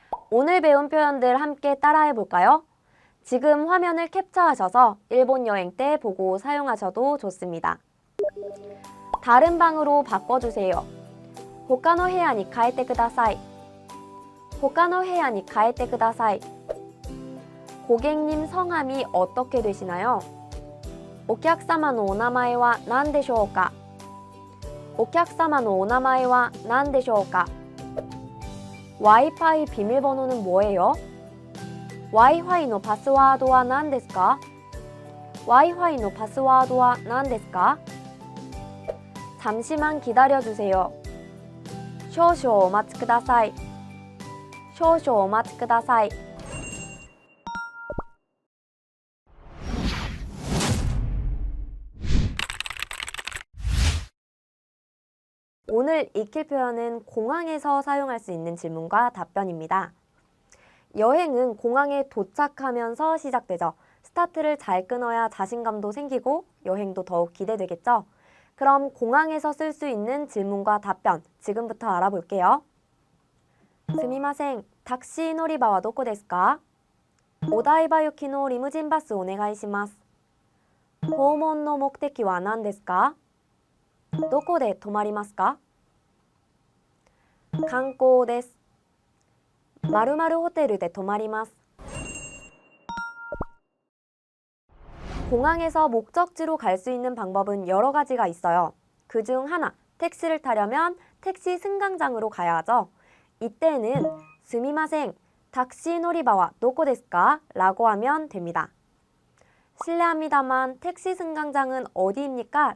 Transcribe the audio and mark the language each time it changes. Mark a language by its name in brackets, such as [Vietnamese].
[Korean] 오늘 배운 표현들 함께 따라해 볼까요? 지금 화면을 캡처하셔서 일본 여행 때 보고 사용하셔도 좋습니다. 다른 방으로 바꿔주세요. [Japanese] 호카노 헤야니 가에테 쿠다사이. 호카노 헤야니 가에테 쿠다사이. [Korean] 고객님 성함이 어떻게 되시나요? [Japanese] お客様のお名前は何でしょうか?お客様のお名前は何でしょうか? [Korean] 와이파이 비밀번호는 뭐예요? [Japanese] 와이파이のパスワードは何ですか?와이파이のパスワードは何ですか? [Korean] 잠시만 기다려주세요. [Japanese] 少々お待ちください. 少々お待ちください. [Korean] 오늘 익힐 표현은 공항에서 사용할 수 있는 질문과 답변입니다. 여행은 공항에 도착하면서 시작되죠. 스타트를 잘 끊어야 자신감도 생기고 여행도 더욱 기대되겠죠. 그럼 공항에서 쓸 수 있는 질문과 답변 지금부터 알아볼게요. [Japanese] すみません、タクシー乗り場はどこですか?お台場行きのリムジンバスお願いします。訪問の目的は何ですか?どこで泊まりますか? 観光です。〇〇ホテルで泊まります。 [Korean] 공항에서 목적지로 갈 수 있는 방법은 여러 가지가 있어요. 그중 하나, 택시를 타려면 택시 승강장으로 가야 하죠. 이때는 [Japanese] 스미마생, 택시 노리바와 도코ですか? [Korean] 라고 하면 됩니다. 실례합니다만 택시 승강장은 어디입니까?